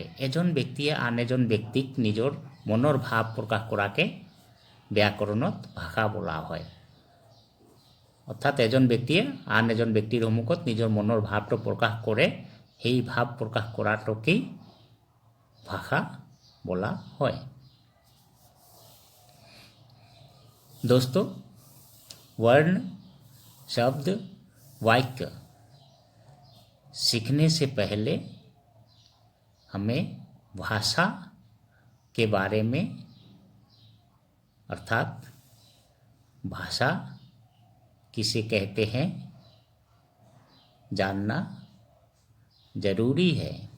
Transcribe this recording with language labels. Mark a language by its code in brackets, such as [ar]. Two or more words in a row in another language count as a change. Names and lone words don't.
[as] এজন ব্যক্তিয়ে আন এজন ব্যক্তিক নিজৰ মনৰ ভাৱ প্ৰকাশ কৰাকে ব্যাকৰণত ভাষা বোলা হয়। অৰ্থাৎ এজন ব্যক্তিয়ে আন এজন ব্যক্তিৰ সন্মুখত নিজৰ মনৰ ভাৱটো প্ৰকাশ কৰে, সেই ভাৱ প্ৰকাশ কৰাটোকেই ভাষা [hi] बोला है। दोस्तों, वर्ण, शब्द, वाक्य सीखने से पहले हमें भाषा के बारे में, अर्थात भाषा किसे कहते हैं, जानना जरूरी है,